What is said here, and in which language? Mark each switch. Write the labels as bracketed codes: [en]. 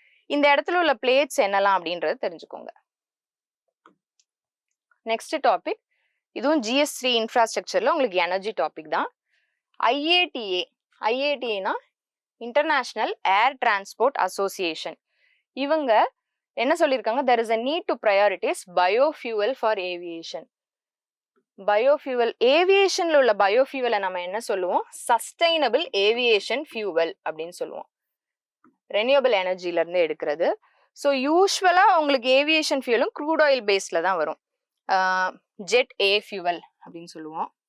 [ta] இந்த இடத்துல உள்ள பிளேட்ஸ் என்னலாம் அப்படின்றத தெரிஞ்சுக்கோங்க. நெக்ஸ்ட் டாபிக், இதுவும் GS3 இன்ஃப்ராஸ்ட்ரக்சர்ல உங்களுக்கு எனர்ஜி டாபிக் தான். ஐஏடிஏனா இன்டர்நேஷனல் ஏர் டிரான்ஸ்போர்ட் அசோசியேஷன். இவங்க என்ன சொல்லியிருக்காங்க, [en] there is a need to prioritize biofuel for aviation. [ta] Biofuel, ஏவியேஷன்ல உள்ள பயோஃபியூவலை நம்ம என்ன சொல்லுவோம், சஸ்டைனபிள் ஏவியேஷன் ஃபியூவல் அப்படின்னு சொல்லுவோம். ரெனியூவபிள் எனர்ஜில இருந்து எடுக்கிறது. ஸோ யூஸ்வலா உங்களுக்கு ஏவியேஷன் ஃபியூலும் க்ரூட் ஆயில் பேஸ்ல தான் வரும். ஜெட் ஏ ஃபியூவல் அப்படின்னு சொல்லுவோம்.